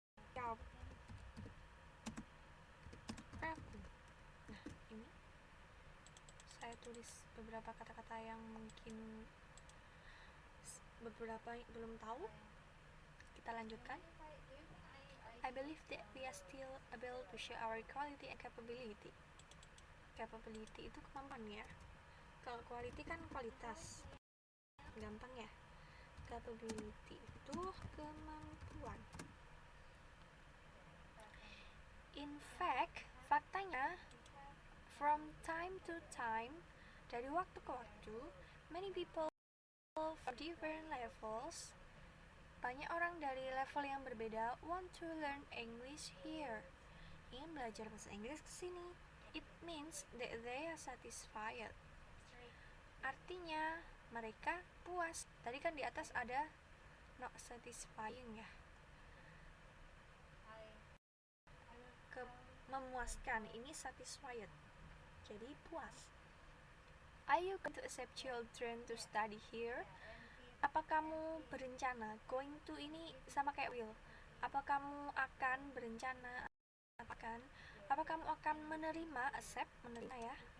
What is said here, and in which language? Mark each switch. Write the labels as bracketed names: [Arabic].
[Indonesian] Job, ragu. Nah, ini saya tulis beberapa kata-kata yang mungkin beberapa belum tahu. Kita lanjutkan. [English] I believe that we are still able to show our quality and capability. [Indonesian] Capability itu kemampuan ya. Kalau quality kan kualitas. Gampang ya. Capability itu kemampuan. [English] In fact, [Indonesian] faktanya, [English] from time to time, [Indonesian] dari waktu ke waktu, [English] many people from different levels, [Indonesian] banyak orang dari level yang berbeda [English] want to learn English here. [Indonesian] Ingin belajar bahasa Inggris ke sini. [English] It means that they are satisfied. [Indonesian] Artinya mereka puas. Tadi kan di atas ada [English] not satisfying [Indonesian] ya. Memuaskan, ini satisfied. Jadi puas. [English] Are you going to accept children to study here? [Indonesian] Apa kamu berencana, going to ini sama kayak will, apa kamu akan berencana, apa kamu akan menerima, accept, menerima ya.